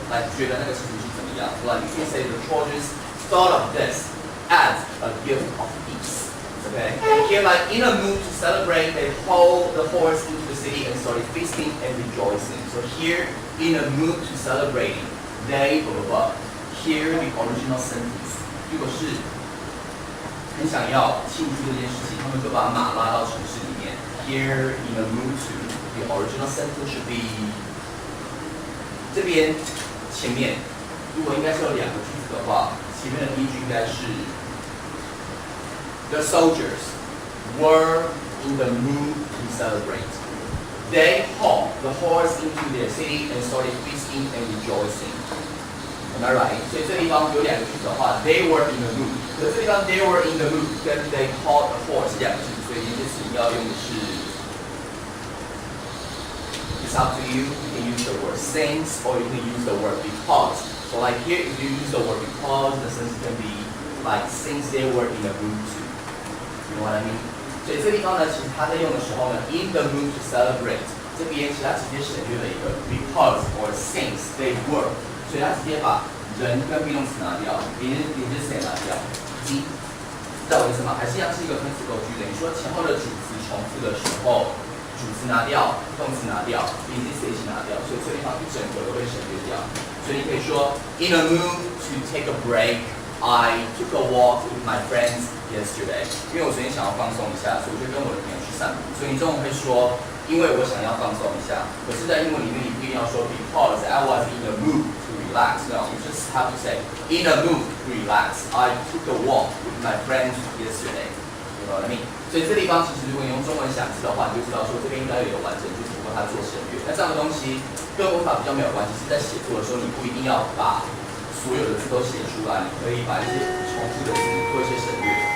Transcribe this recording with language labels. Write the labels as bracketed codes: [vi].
[en] Like [zh] 觉得那个事情是怎么样 [en] ？Like you can say the Trojans thought of this as a gift of peace. Okay? And here, like in a mood to celebrate, they hauled the horse into the city and started feasting and rejoicing. So here, in a mood to celebrating, they blah blah blah. Here, the original sentence. [zh] 如果是很想要庆祝这件事情，他们就把马拉到城市里面。 [en] Here, in a mood to, the original sentence should be [zh] 这边前面，如果应该是有两个句子的话。前面的第一句应该是 [en] The soldiers were in the mood to celebrate. They hauled the horse into their city and started feasting and rejoicing. Am I right? [zh] 所以这地方有两个句子的话 [en] they were in the mood. [zh] 可是这地方 [en] they were in the mood [zh] 跟 [en] they hauled the horse [zh] 是两个句子，所以连接词要用的是 [en] It's up to you. You can use the word since or you can use the word because. So like here, if you use the word because, the sentence can be like since they were in the mood to. You know what I mean? [zh] 所以这地方呢，其实它在用的时候呢 [en] in the mood to celebrate [zh] 这边其实它直接省略了一个 [en] because or since they were， [zh] 所以它直接把人跟 be 动词拿掉，连接词也拿掉。知道我意思吗？还是一样是一个分词构句的。你说前后的主词重复的时候。主词拿掉，动词拿掉，连接词一起拿掉，所以这地方一整个都会省略掉。所以你可以说 [en] In a mood to take a break, I took a walk with my friends yesterday. [zh] 因为我昨天想要放松一下，所以我就跟我的朋友去散步。所以你中文会说，因为我想要放松一下。可是，在英文里面你不一定要说 [en] Because I was in a mood to relax. No, you just have to say In a mood to relax. I took a walk with my friends yesterday. You know what I mean? [zh] 所以这地方其实如果你用中文想字的话，你就知道说这边应该有一个完整句，只不过它做省略。那这样的东西跟文法比较没有关系，是在写作的时候你不一定要把所有的字都写出来，你可以把一些重复的字做一些省略。